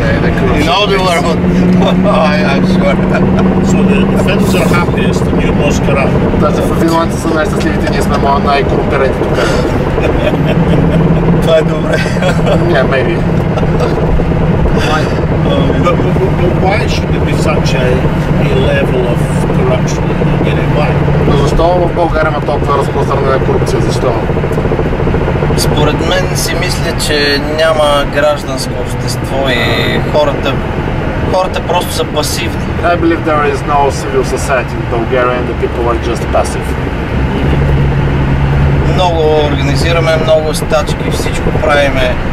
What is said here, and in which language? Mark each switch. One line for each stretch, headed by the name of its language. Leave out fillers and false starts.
English: The corruption in all the world. I'm sure. So the Finns are happiest and you're most corrupt.
Bulgarian: Даже финландци са най-щастливите, ние сме най-корумпираните тук. Това е добре.
English: Yeah, maybe. But why should there be such a level of corruption? Why?
Bulgarian: Но защо в България има толкова разпространена корупция? Защо? Според мен си мисля, че няма гражданско общество и хората просто са пасивни.
English: I believe there is no civil society in Bulgaria and the people are just passive.
Bulgarian: Много организираме, много стачки, всичко правиме.